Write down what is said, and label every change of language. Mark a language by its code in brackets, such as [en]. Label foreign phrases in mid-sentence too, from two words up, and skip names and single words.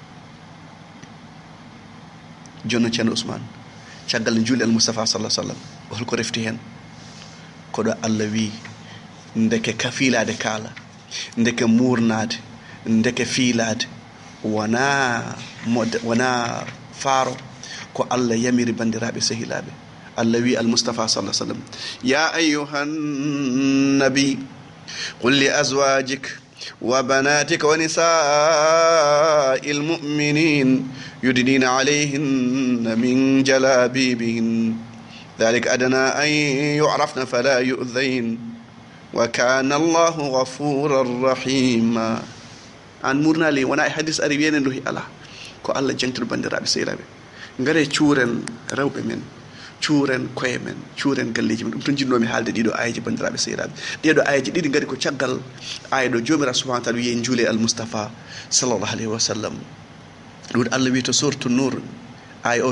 [ff] joni noon ceerno Ousmane caggal ne juuli al Moustapha sallah sallam holko refti hen koɗo Allah wi ndeke ka fiilade kaala ndeke murnade ndeke fiilade wona faaro ko Allah yamiri bandiraɓe sehilaɓe Allah wi al Mustafa [ar] صلى الله عليه وسلم يا أيها النبي قل لأزواجك وبناتك ونساء المؤمنين يدنين عليهن من جلابيبهن ذلك أدنى أن يعرفن فلا يؤذين وكان الله غفورا رحيما [ff] an murnali wona e hadis ari wiyene ndohi ala ko Allah jangtir bandiraɓe sehilaɓe ngare cuuren rewɓe men cuuren koye men cuuren galleji men ɗum to jinnomi haalde ɗiɗo ayaji bandiraɓe sehilaɓe ɗeɗo ayaji ɗiɗi gari ko caggal aya ɗo jomiraɗo [ar] سبحانه وتعالى [ff] wiye juule al moustapha [ar] صلى الله عليه وسلم [ff] ɗum allah wi to sourate nour aya o